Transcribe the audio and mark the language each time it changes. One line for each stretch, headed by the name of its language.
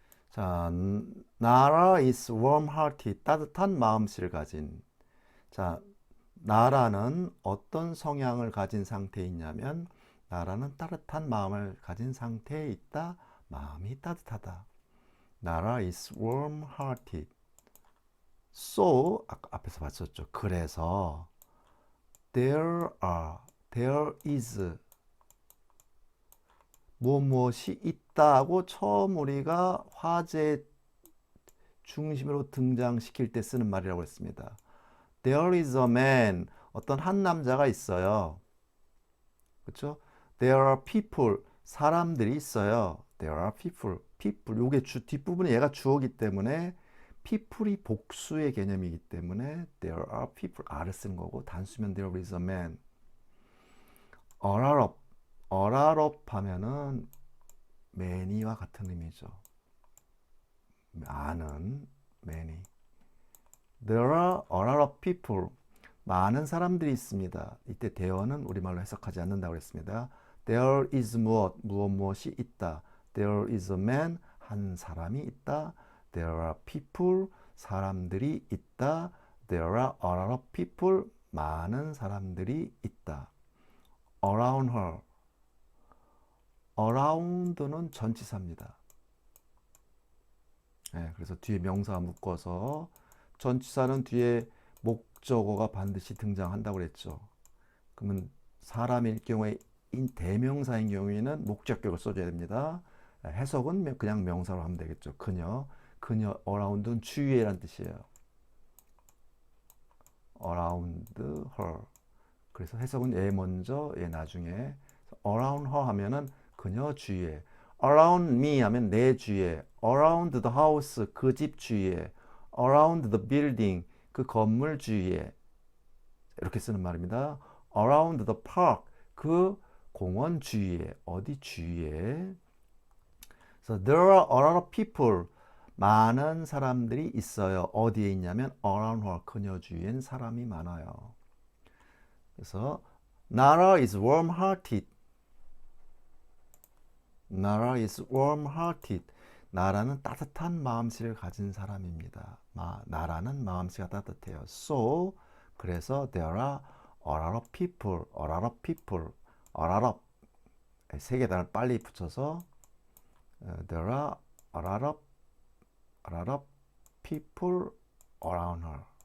Korean: 자, 나라
English: is warm-hearted
Korean: 따뜻한 마음씨를 가진. 자, 나라는 어떤 성향을 가진 상태에 있냐면 나라는 따뜻한 마음을 가진 상태에 있다. 마음이 따뜻하다.
English: 나라 is warm-hearted.
Korean: So 앞에서 봤었죠. 그래서
English: there is
Korean: 무엇이 있다고 처음 우리가 화제 중심으로 등장시킬 때 쓰는 말이라고 했습니다.
English: There is a man.
Korean: 어떤 한 남자가 있어요. 그렇죠?
English: There are people.
Korean: 사람들이 있어요.
English: There are people. people.
Korean: 요게 뒷부분에 얘가 주어기 때문에 people이 복수의 개념이기 때문에 there are people. R을 쓴 거고 단수면
English: there is a man. 어라럽.
Korean: 어라럽 하면은 many와 같은 의미죠. 많은, many.
English: There are a lot of people.
Korean: 많은 사람들이 있습니다. 이때 there는 우리말로 해석하지 않는다고 했습니다.
English: There is
Korean: 무엇이 있다.
English: There is a man,
Korean: 한 사람이 있다.
English: There are people,
Korean: 사람들이 있다.
English: There are a lot of people,
Korean: 많은 사람들이 있다.
English: Around her.
Korean: Around는 전치사입니다. 네, 그래서 뒤에 명사가 묶어서 전치사는 뒤에 목적어가 반드시 등장한다고 그랬죠. 그러면 사람일 경우에 대명사인 경우에는 목적격을 써줘야 됩니다. 해석은 그냥 명사로 하면 되겠죠. 그녀, around는 주위에란 뜻이에요.
English: around her.
Korean: 그래서 해석은 얘 먼저, 얘 나중에.
English: around her
Korean: 하면은 그녀 주위에.
English: around me
Korean: 하면 내 주위에.
English: around the house,
Korean: 그 집 주위에.
English: around the building,
Korean: 그 건물 주위에. 이렇게 쓰는 말입니다.
English: around the park,
Korean: 그 공원 주위에. 어디 주위에.
English: So there are a lot of people.
Korean: 많은 사람들이 있어요. 어디에 있냐면
English: around her,
Korean: 그녀 주위엔 사람이 많아요.
English: 그래서 Nara is warm-hearted. Nara is warm-hearted.
Korean: 나라는 따뜻한 마음씨를 가진 사람입니다. 나라는 마음씨가 따뜻해요.
English: So, 그래서 there are a lot of people, a lot of people, a lot of
Korean: 세 계단을 빨리 붙여서
English: there are a lot of people around her.